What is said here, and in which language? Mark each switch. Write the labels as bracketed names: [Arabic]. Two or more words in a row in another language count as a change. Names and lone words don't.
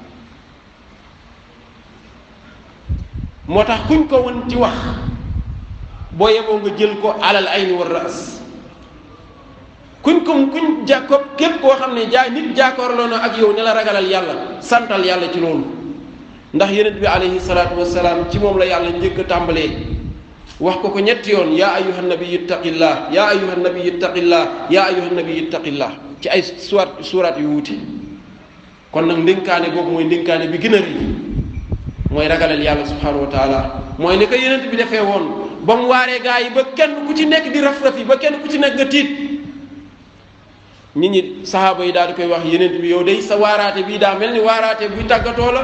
[Wolof] moo tax kuñ ko won ci wax boo yeboo nga jël ko alal ayni war raas kuñ jàkko képp koo xam ne nit jàkkoorloo na ak yow ne la ragalal yàlla santal yàlla ci loolu. ndax yonent bi [Arabic] عليه الصلاة والسلام [Wolof] ci moom la yàlla njëkk a tàmbalee wax ko ñetti yoon [Arabic] يا أيها النبي اتق الله يا أيها النبي اتق الله يا أيها النبي اتق الله [Wolof] ci ay suuraat yu wuute. kon nag ndénkaane boobu mooy ndénkaane bi gën a rëy mooy ragalal yàlla [Arabic] سبحانه وتعالى [Wolof] mooy ne ko yonent bi defee woon ba mu waaree gaa yi ba kenn ku ci nekk di raf-raf yi ba kenn ku ci nekk nga tiit nit ñi sahaaba yi daal di koy wax yonent bi yow day sa waaraate bii daa mel ni waaraate buy tàggatoo la.